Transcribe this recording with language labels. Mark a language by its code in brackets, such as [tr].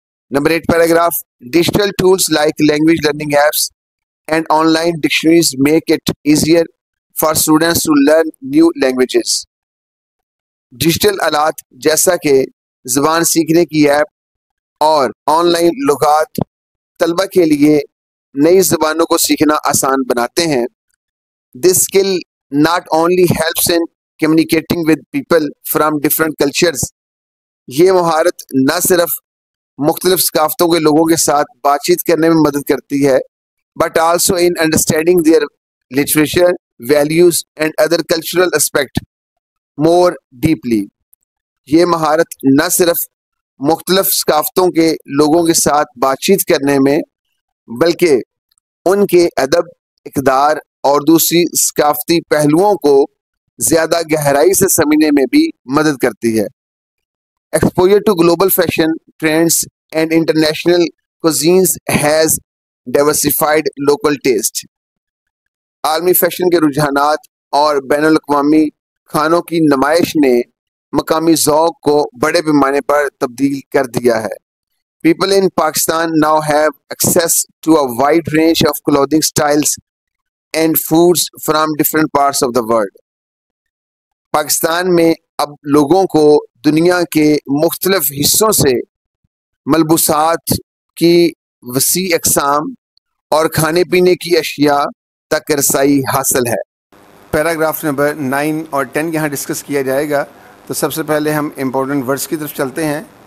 [en] Number 8 paragraph digital tools like language learning apps and online dictionaries make it easier for students to learn new languages. [ur] Digital آلات جیسا کہ زبان سیکھنے کی app اور on line لغات طلبہ کے لیے نئی زبانوں کو سیکھنا آسان بناتے ہیں. [en] This skill not only helps in communicating with people from different cultures. [ur] یہ مہارت نہ صرف مختلف ثقافتوں کے لوگوں کے ساتھ بات چیت کرنے میں مدد کرتی ہے [en] but also in understanding their literature, values and other cultural aspects more deeply. [ur] یہ مہارت نہ صرف مختلف ثقافتوں کے لوگوں کے ساتھ بات چیت کرنے میں بلکہ ان کے ادب، اقدار اور دوسری ثقافتی پہلوؤں کو زیادہ گہرائی سے سمجھنے میں بھی مدد کرتی ہے. [en] Exposure to global fashion trends and international cuisines has diversified local taste. [ur] عالمی فیشن کے رجحانات اور بین الاقوامی کھانوں کی نمائش نے مقامی ذوق کو بڑے پیمانے پر تبدیل کر دیا ہے. [en] People in Pakistan now have access to a wide range of clothing styles and foods from different parts of the world. [ur] Pakistan میں اب لوگوں کو دنیا کے مختلف حصوں سے ملبوسات کی وسیع اقسام اور کھانے پینے کی اشیاء تک رسائی حاصل ہے. پیراگراف نمبر 9 اور 10 یہاں ڈسکس کیا جائے گا. تو سب سے پہلے ہم امپورٹنٹ ورڈز کی طرف چلتے ہیں.